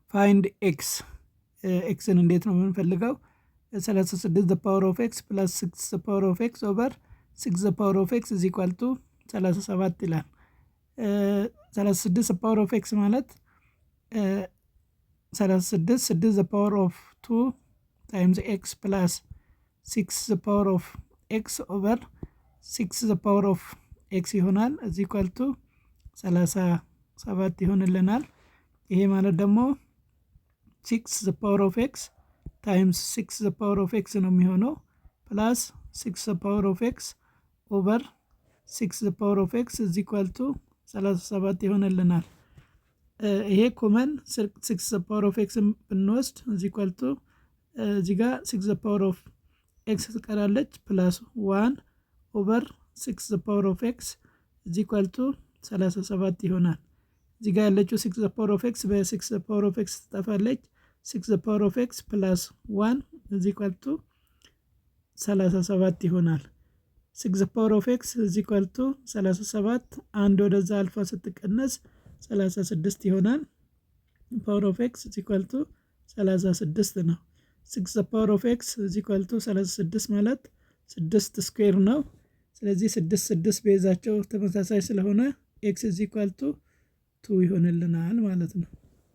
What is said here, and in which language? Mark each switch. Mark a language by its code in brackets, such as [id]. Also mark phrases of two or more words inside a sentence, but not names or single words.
[en] find x [am] ኤክስን እንዴት ነው የምንፈልገው? [en] 36 the power of x plus 6 the power of x over 6 the power of x is equal to 37 ይላል። 36 the power of x ማለት 36 6 the power of 2 times x plus 6 the power of x over 6 the power of x ይሆናል is equal to 37 [am] ይሆንልናል። ይሄ ማለት ደግሞ [en] 6 the power of x times 6 the power of x [am] ነው የሚሆነው [en] plus 6 the power of x over 6 the power of x is equal to 37 [am] ይሆንልናል። ይሄ ኮመን [en] 6 the power of x ብንወስድ is equal to [am] እዚህ ጋር [en] 6 the power of x ትቀራለች plus 1 over 6 the power of x is equal to 37 [am] ይሆናል። እዚህ ጋር ያለችው [en] 6 the power of x በ6 the power of x ትጠፋለች። 6 the power of x plus 1 is equal to 37 ይሆናል። 6 the power of x is equal to 37 [am] አንድ ወደዛ አልፋ ስትቀነስ 36 ይሆናል። [en] power of x is equal to 36 ነው። 6 the power of x is equal to 36 [am] ማለት 6 ስኩዌር ነው። ስለዚህ 6 ቤዛቸው ተመሳሳይ ስለሆነ [en] x is equal to 2 [am] ይሆንልናል ማለት ነው።